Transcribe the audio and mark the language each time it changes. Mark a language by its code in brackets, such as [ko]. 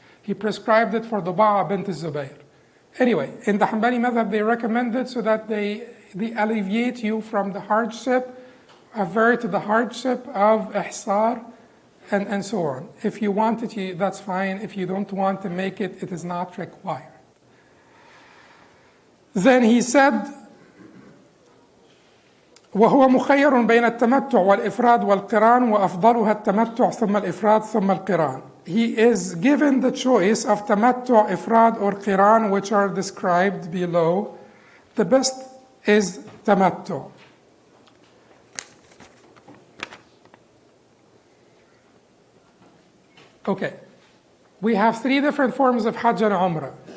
[en] He prescribed it for Duba'a bint Zubayr. Anyway, in the Hanbali madhab, they recommend it so that they alleviate you from the hardship, avert the hardship of ihsar, and so on. If you want it, that's fine. If you don't want to make it, it is not required. Then he said, [ar] وهو مخير بين التمتع والإفراد والقران وأفضلها التمتع ثم الإفراد ثم القران. [en] He is given the choice of tamattu, ifrad, or qiran, which are described below. The best is tamattu. Okay, we have three different forms of Hajj and Umrah.